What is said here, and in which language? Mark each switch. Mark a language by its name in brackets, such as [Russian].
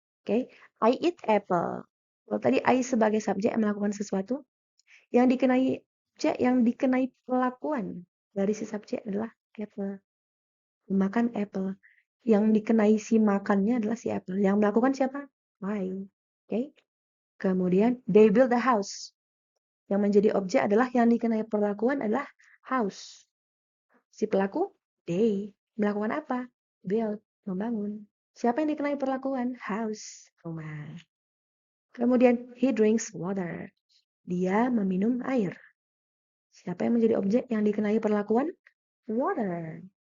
[Indonesian] Oke, [English] I eat apple. [Indonesian] Kalau tadi I sebagai subjek yang melakukan sesuatu, yang dikenai objek, yang dikenai perlakuan dari si subjek adalah apple. Makan apple. Yang dikenai si makannya adalah si apple. Yang melakukan siapa? I. Oke. Kemudian [English] they build a house. [Indonesian] Yang menjadi objek adalah yang dikenai perlakuan adalah house. Si pelaku, they. Melakukan apa? Build, membangun. Siapa yang dikenai perlakuan? House, rumah. Kemudian [English] he drinks water. [Indonesian] Dia meminum air. Siapa yang menjadi objek yang dikenai perlakuan? Water.